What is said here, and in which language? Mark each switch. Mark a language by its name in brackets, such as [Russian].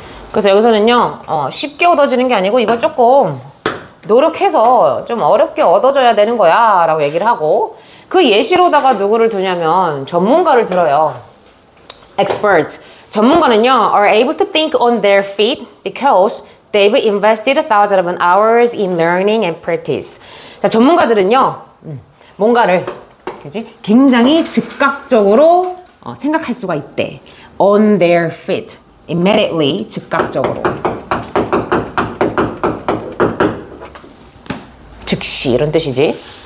[Korean] 그래서 여기서는요 쉽게 얻어지는 게 아니고 이걸 조금 노력해서 좀 어렵게 얻어져야 되는 거야 라고 얘기를 하고 그 예시로다가 누구를 두냐면 전문가를 들어요. [English] Experts. [Korean] 전문가는요 [English] are able to think on their feet because they've invested thousands of hours in learning and practice. [Korean] 자, 전문가들은요 뭔가를 그치? 굉장히 즉각적으로 생각할 수가 있대. [English] On their feet. Immediately. [Korean] 즉각적으로. 즉시 이런 뜻이지.